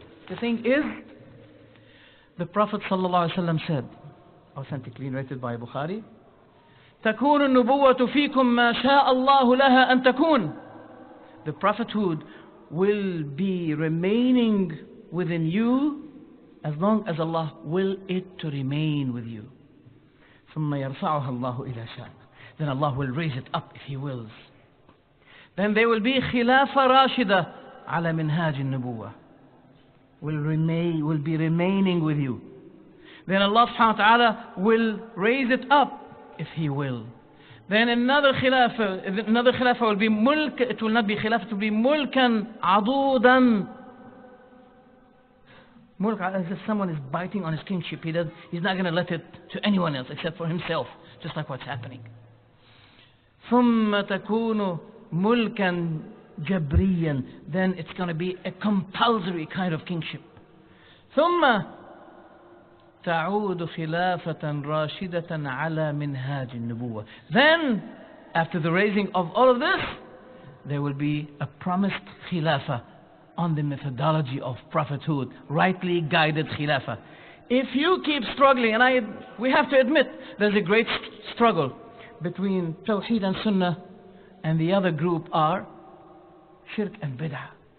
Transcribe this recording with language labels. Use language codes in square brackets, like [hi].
[en] The thing is, the Prophet ﷺ said, authentically narrated by Bukhari, [ar] تَكُونُ النُّبُوَّةُ فِيكُمْ مَا شَاءَ اللَّهُ لَهَا أَن تَكُونَ. [en] The prophethood will be remaining within you as long as Allah will it to remain with you. [ar] ثُمَّ يَرْفَعُهَا اللَّهُ إِذَا شَاءَ. [en] Then Allah will raise it up if He wills. Then there will be [ar] خِلَافَ رَاشِدَةً عَلَى مِنْهَاجِ النُّبُوَّةِ. [en] Will be remaining with you. Then Allah subhanahu wa ta'ala will raise it up if He will. Then another khilafah will be mulk. It will not be khilafah, it will be mulkan adudan. Mulk, as if someone is biting on his kingship. He's not going to let it to anyone else except for himself, just like what's happening. [ar] ثم تكون ملكا جبريا. [en] Then it's going to be a compulsory kind of kingship. [ar] ثم تعود خلافة راشدة على منهاج النبوة. [en] Then, after the raising of all of this, there will be a promised khilafah on the methodology of prophethood, rightly guided khilafah. If you keep struggling, and we have to admit, there's a great struggle between Tawheed and Sunnah, and the other group are Shirk and Bid'ah.